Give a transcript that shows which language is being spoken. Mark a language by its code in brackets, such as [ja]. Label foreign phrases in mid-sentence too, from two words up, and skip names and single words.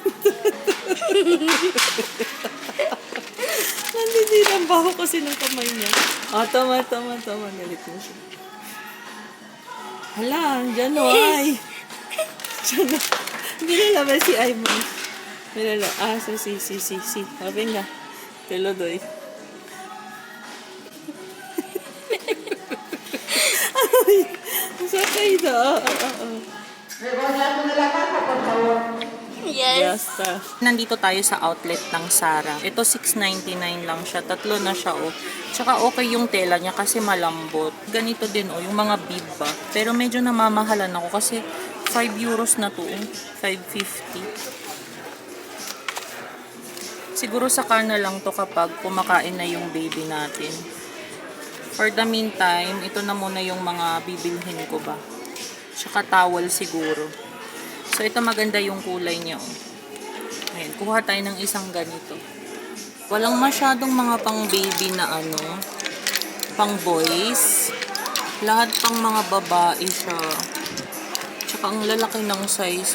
[tl] Nandidiri ang baho kasi ng kamay niya. Tama. Galit mo siya. Hala, dyan ay. Dyan na. Hindi nalaman si Ayman. Si. Sabi nga. [es] Te lo doy. [tl] Sakay na. [en] Yes. [tl] Nandito tayo sa outlet ng Zara. Ito 6.99 lang siya. Tatlo na siya Tsaka okay yung tela niya kasi malambot. Ganito din yung mga bib ba. Pero medyo namamahalan ako kasi 5 euros na to 5.50. Siguro saka na lang to kapag kumakain na yung baby natin. [en] For the meantime, [tl] ito na muna yung mga bibilhin ko ba. Tsaka towel siguro. So ito maganda yung kulay niya Ayan, kuha tayo ng isang ganito. Walang masyadong mga pang baby na pang boys. Lahat pang mga babae siya. Tsaka ang lalaki ng size.